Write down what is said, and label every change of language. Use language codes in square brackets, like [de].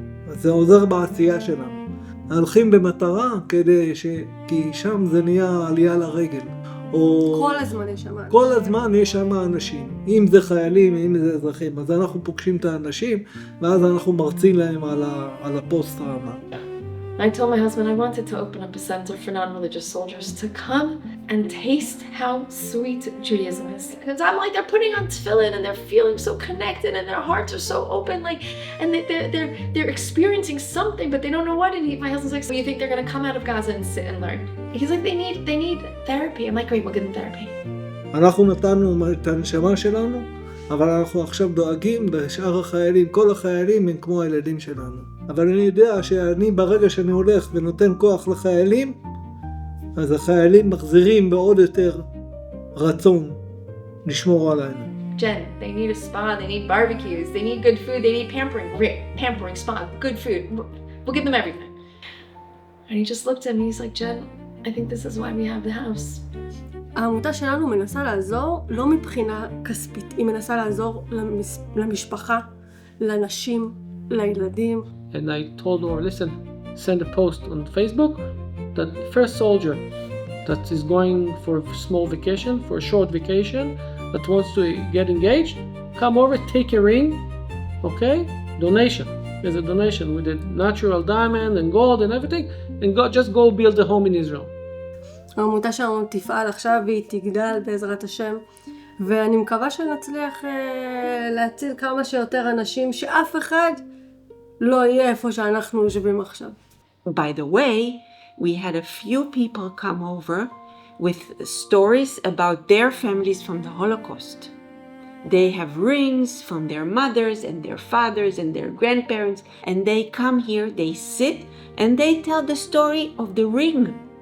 [he] זה עוזר בעשייה שלנו. הולכים במטרה כי שם זה נהיה עלייה לרגל. כל הזמן יש שם אנשים. כל הזמן יש שם אנשים. אם זה חיילים, אם זה אזרחים. אז אנחנו פוגשים את האנשים, ואז אנחנו מרצים להם על הפוסט-טראומה. [en] I told my husband I wanted to open up a center for non-religious soldiers to come and taste how sweet Judaism is. Because I'm like, they're putting on tefillin and they're feeling so connected and their hearts are so open, like, and they're experiencing something, but they don't know what it is. My husband's like, so you think they're gonna come out of Gaza and sit and learn? He's like, they need therapy. I'm like, great, we'll give them therapy. [he] אנחנו נתנו את הנשמה שלנו, אבל אנחנו עכשיו דואגים בשאר החיילים, כל החיילים הם כמו הילדים שלנו. אבל אני יודע שאני ברגע שאני הולך ונותן כוח לחיילים, אז החיילים מחזירים בעוד יותר רצון לשמור עלינו. [en] Jen, they need a spa, they need barbecues, they need good food, they need pampering. Great, pampering, spa, good food. We'll give them everything. And he just looked at me, he's like, Jen, I think this is why we have the house. [he] העמותה שלנו מנסה לעזור לא מבחינה כספית, היא מנסה לעזור למשפחה, לנשים, לילדים. [en] And I told her, listen, send a post on Facebook that the first soldier that is going for a small vacation, for a short vacation, that wants to get engaged, come over, take a ring, okay? Donation. There's a donation with a natural diamond and gold and everything, and just go build a home in Israel. [he] העמותה שלנו תפעל עכשיו והיא תגדל בעזרת השם, ואני מקווה שנצליח להציל כמה שיותר אנשים, שאף אחד לא יהיה איפה שאנחנו יושבים עכשיו. [en] By the way, we had a few people come over with stories about their families from the Holocaust. They have rings from their mothers and their fathers and their grandparents, and they come here, they sit, and they tell the story of the ring.